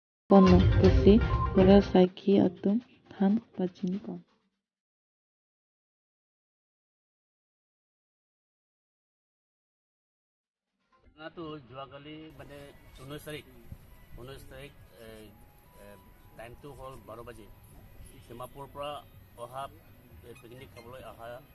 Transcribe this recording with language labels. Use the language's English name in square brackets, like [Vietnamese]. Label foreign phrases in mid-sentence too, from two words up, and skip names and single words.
[Karbi] Pono kusi ora saiki atum than pachini pon. [Assamese] না তো যোৱাকালি মানে 19 তাৰিখ টাইমটো হ'ল 12 বাজি ডিমাপুৰৰ পৰা অহা পিকনিক খাবলৈ অহা